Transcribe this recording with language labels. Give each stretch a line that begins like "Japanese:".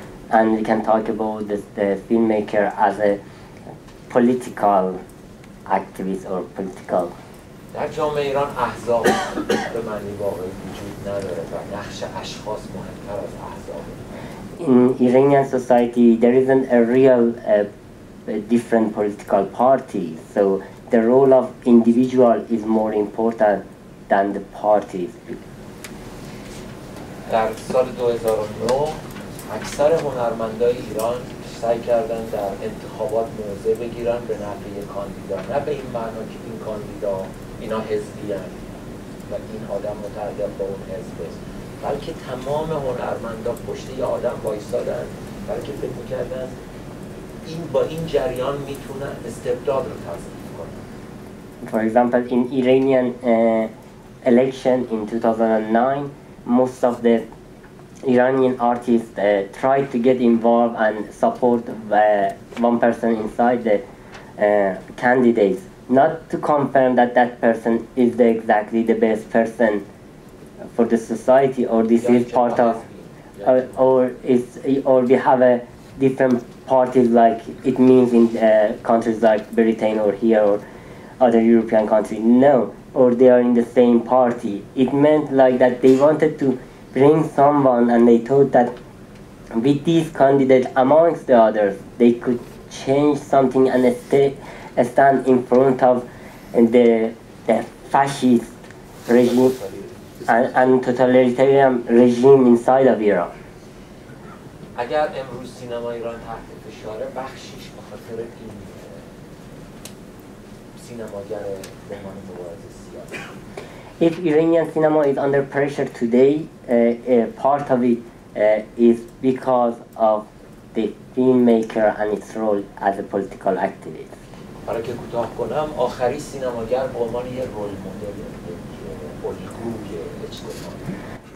English: And we can talk about the filmmaker as a political activist or political.
Persian: در جامعه ایران احزاب به معنی واقعی وجود نداره و نقش اشخاص مهمتر از احزاب.
English: In Iranian society, there isn't a real different political party. So the role of individual is more important than the parties.
Persian: در سال 2009 اکثر هنرمندای ایران سعی کردن در انتخابات موضع بگیرن به نفع یک کاندیدا، نه به این معنا که این کاندیدا اینا حزبی هستند و این آدم متعلق به اون حزب است، بلکه تمام هنرمندا پشت یه آدم وایسادن، بلکه فکر می‌کردن این با این جریان میتونن استبداد رو تضمین کنن.
English: For example, in Iranian election in 2009, most of the Iranian artists tried to get involved and support one person inside the candidates, not to confirm that that person is exactly the best person for the society, or this is part of, or we have a different parties like it means in countries like Britain or here or other European countries. No, or they are in the same party. It meant like that they wanted to bring someone, and they thought that with these candidates amongst the others, they could change something and stand in front of the fascist regime and totalitarian regime inside of Iran.
Persian: اگر امروز سینما ایران تحت فشاره، بخشیش به خاطر این سینماگر به عنوان مبارز سیاسی.
English: If Iranian cinema is under pressure today, part of it is because of the filmmaker and its role as a political activist.
Persian: برای که کوتاه کنم، آخری سینماگر به عنوان یک رول مدل، یک الگوی اجتماعی.